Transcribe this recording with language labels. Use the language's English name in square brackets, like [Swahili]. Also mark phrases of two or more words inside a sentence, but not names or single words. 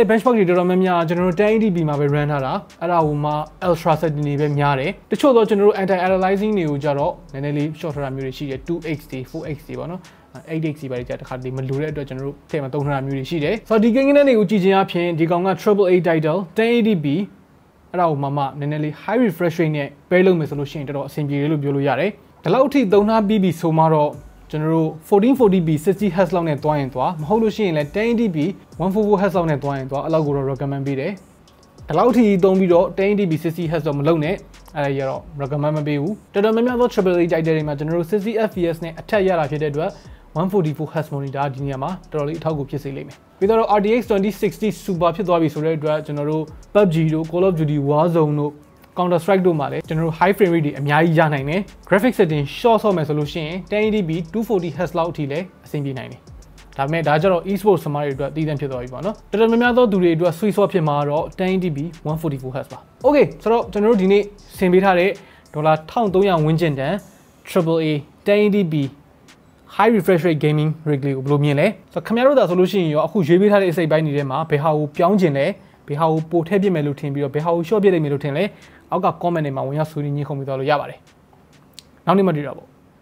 [Burmese] benchmark တွေတော်တော်များများကျွန်တော်တို့ 1080p မှာပဲ run ထားတာအဲ့ဒါဟိုမှာ [English] ultra setting [Burmese] တွေပဲများတယ်တချို့တော့ကျွန်တော်တို့ [English] anti aliasing [Burmese] တွေကိုကြတော့နည်းနည်းလေး short ထားတာမျိုးတွေရှိတယ် 2x တွေ 4x တွေပေါ့နော် 8x တွေပါကြတခါတည်းမလိုတဲ့အတွက်ကျွန်တော်တို့ထည့်မှာသုံးထားတာမျိုးတွေရှိတယ်ဆိုတော့ဒီ game တွေကိုကြည့်ခြင်းအပြင်ဒီကောင်က [English] AAA title 1080p [Burmese] အဲ့ဒါဟိုမှာနည်းနည်းလေး [English] high refresh rate [Burmese] နဲ့ pair လုပ်မယ်ဆိုလို့ရှိရင်တော်တော်အဆင်ပြေတယ်လို့ပြောလို့ရတယ်ဒီလောက်အထိသုံးထားပြီးပြီဆိုမှတော့ကျွန်တော်တို့ 1440p 60Hz လောက်နဲ့တွားရင်တွားမဟုတ်လို့ရှိရင်လည်း 1080p 144Hz လောက်နဲ့တွားရင်တွားအဲ့လောက်ကိုတော့ recommend ပေးတယ်ဒီလောက်ထိသုံးပြီးတော့ 1080p 60Hz တော့မ လုပ်နဲ့အဲ့ဒါရတော့ recommend မပေးဘူးတော်တော်များများသော [English] AAA title [Burmese] တွေမှာကျွန်တော်တို့ 60fps နဲ့အထက်ရတာဖြစ်တဲ့အတွက် [English] 144Hz monitor [Burmese] ဒီနေရာမှာတော်တော်လေးအထောက်အကူဖြစ်စေလိမ့်မယ်ပြီးတော့ RTX 2060 super ဖြစ်သွားပြီဆိုတဲ့ အတွက်ကျွန်တော်တို့ PUBG တို့ Call of Duty Warzone တို့ Counter Strike တို့မှာလည်းကျွန်တော်တို့ [English] high frame rate [Burmese] တွေအများကြီးရနိုင်တယ် [English] graphic setting short [Burmese] ဆော့မယ်ဆိုလို့ရှိရင် 1080p 240Hz လောက်အထိလည်းအဆင်ပြေနိုင်တယ်ဒါပေမဲ့ဒါကြတော့ e-sport စမားတွေအတွက်တည်တံ့ဖြစ်သွားပြီပေါ့နော်တော်တော်များများသောသူတွေအတွက် [English] sweet spot [Burmese] ဖြစ်မှာတော့ 1080p 144Hz ပါ Okay ဆိုတော့ကျွန်တော်တို့ဒီနေ့ဆင်ပေးထားတဲ့ဒေါ်လာ1300ဝန်းကျင်တန် [English] AAA 1080p high refresh rate gaming rig [Burmese] လေးကိုဘယ်လိုမြင်လဲဆိုတော့ခင်ဗျားတို့သာဆိုလို့ရှိရင်ရောအခုရွေးပေးထားတဲ့အစိပ်ပိုင်းတွေထဲမှာဘယ်ဟာကိုပြောင်းကျင်လဲဘယ်ဟာကိုပို့ထည့်ပြစ်မယ်လို့ထင်ပြီးတော့ဘယ်ဟာကို short ပြစ်လိုက်မယ်လို့ထင်လဲအောက်က comment တွေမှာဝင်ရောက်ဆွေးနွေးညှိခုံပြီးသွားလို့ရပါတယ်နောက်နေ့မှတွေ့တော့ပေါ့